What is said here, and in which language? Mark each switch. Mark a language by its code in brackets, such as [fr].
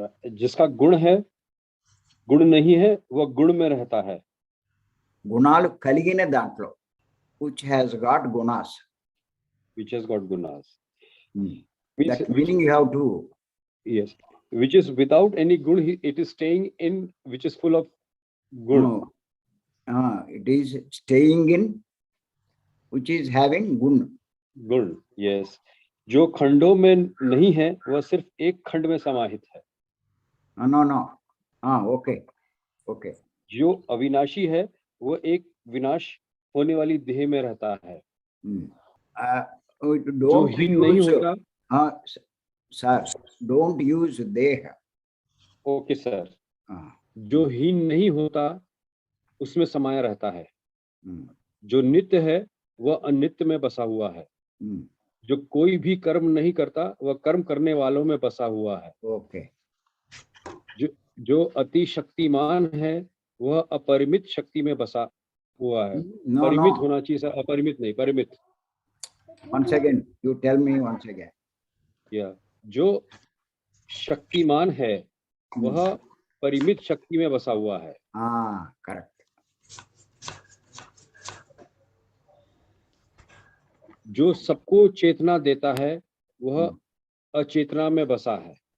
[hi] जिसका गुण है, गुण नहीं है, वह गुण में रहता है। [te] गुणालु कलिगिन दांట్లో [en] which has got gunas. Which has got gunas. That meaning you have to. Yes. Which is without any gun, it is staying in, which is full of gun. No. It is staying in which is having gun. Guna, yes. [hi] जो खंडों में नहीं है वह सिर्फ एक खंड में समाहित है। [en] No. Okay. [hi] जो अविनाशी है वो एक विनाश होने वाली देह में रहता है। जो हीन नहीं होता। [en] Sir, don't use देह। Okay sir. [hi] जो हीन नहीं होता उसमें समाया रहता है। जो नित्य है वह अनित्य में बसा हुआ है। जो कोई भी कर्म नहीं करता वह कर्म करने वालों में बसा हुआ है। [en] Okay. [hi] जो अति शक्तिमान है वह अपरिमित शक्ति में बसा हुआ है। परिमित होना चाहिए सर, अपरिमित नहीं, परिमित। [en] Once again, you tell me once again. Yeah. [hi] जो शक्तिमान है वह परिमित शक्ति में बसा हुआ है। हाँ, करेक्ट। जो सबको चेतना देता है वह अचेतना में बसा है।